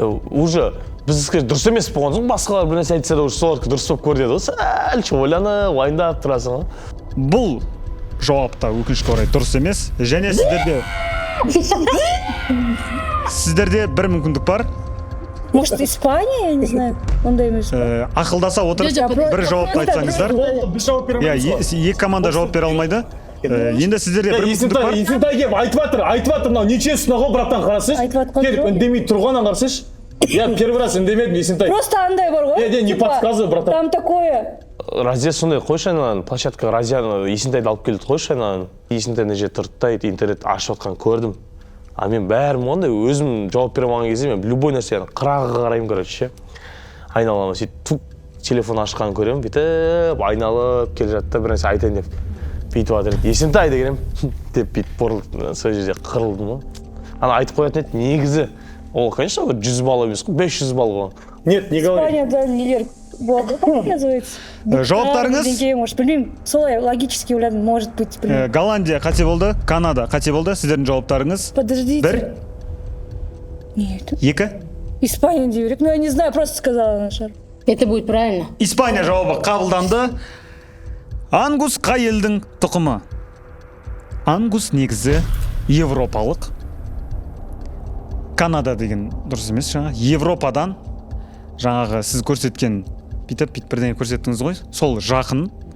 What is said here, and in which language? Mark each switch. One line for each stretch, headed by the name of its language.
Kazakh: Уже бізге дұрыс емес болған соң басқалар бір нәрсе айтса да уже солардікі дұрыс болып көрдеді ғой. Сәл ойланып, уайымдап тұрасың ғой. Бұл жауапта өкінішке орай дұрыс емес. Және сіздерде бір мүмкіндік бар.
Russian: Может, Испания, я не знаю,
Kazakh: ондай емес. Ақылдаса отырып, бір жауапты айтсаңыздар. Екі команда жауап бере алмайды. Енді сіздерде бір мүмкіндік бар. Есентай кеп, айтып жатыр, мынау нечестно ғой, братан, қарасыз. Келіп, үндемей тұрғаннан қарасыз.
Russian: Я первый раз
Kazakh: үндемедім,
Russian: Есентай.
Kazakh: Просто андай бар ғой.
Russian: Не подсказывай, братан. Там такое.
Kazakh: Разия сондай қойшы айналаны, площадкаға Разияны Есентайды алып келді қойшы айналаны. Есентай мына жерде тұрды да интернет ашып отқан көрдім. А мен бәрім ондай өзім жауап бере алмаған кезде мен любой нәрсені қырағыға қараймын, короче. Айналама сөйтіп телефон ашқанын көремін, бүйтіп айналып келе жатты, бір нәрсе айтайын деп бүйтіп жатыр. Есентай дегенім деп бүйтіп бұрылып сол жерде қырылдым ғой. Ана айтып қоятын еді, негізі ол, конечно, 100 балл емес қой, 500 балл ғой.
Russian: Нет, не говори.
Kazakh: Испанияда нелер болады,
Russian: как называется?
Kazakh: Жауаптарыңыз? Может, білмеймін, солай логически ойладым,
Russian: может быть,
Kazakh: білмеймін. Голландия қате болды, Канада қате болды. Сіздердің жауаптарыңыз?
Russian: Подождите.
Kazakh: Бір?
Russian: Нет.
Kazakh: Екі? Испания дей берейік,
Russian: ну я не знаю, просто сказала на шар. Это будет правильно.
Kazakh: Испания жауабы қабылданды. Ангус қай елдің тұқымы? Ангус негізі европалық. Канада деген дұрыс емес жаңа. Европадан жаңағы сіз көрсеткен бүйтіп бірдеңе көрсеттіңіз ғой, сол жақын.